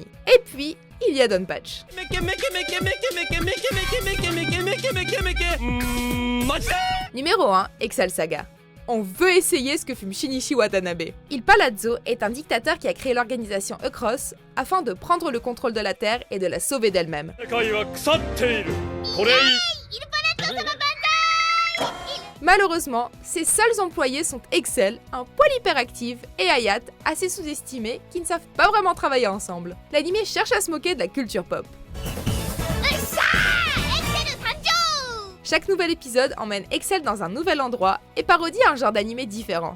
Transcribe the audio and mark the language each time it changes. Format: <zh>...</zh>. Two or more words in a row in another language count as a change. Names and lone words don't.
<fr>Et puis, il y a Donpatch. Numéro 1, Excel Saga. On veut essayer ce que fume Shinichi Watanabe. Il Palazzo est un dictateur qui a créé l'organisation Across afin de prendre le contrôle de la Terre et de la sauver d'elle-même.</fr> <ja>世界は腐っている。これいい。</ja> <fr>Malheureusement, ses seuls employés sont Excel, un poil hyperactive, et Hayat, assez sous-estimés, qui ne savent pas vraiment travailler ensemble. L'animé cherche à se moquer de la culture pop. Chaque nouvel épisode emmène Excel dans un nouvel endroit et parodie un genre d'animé différent.</fr>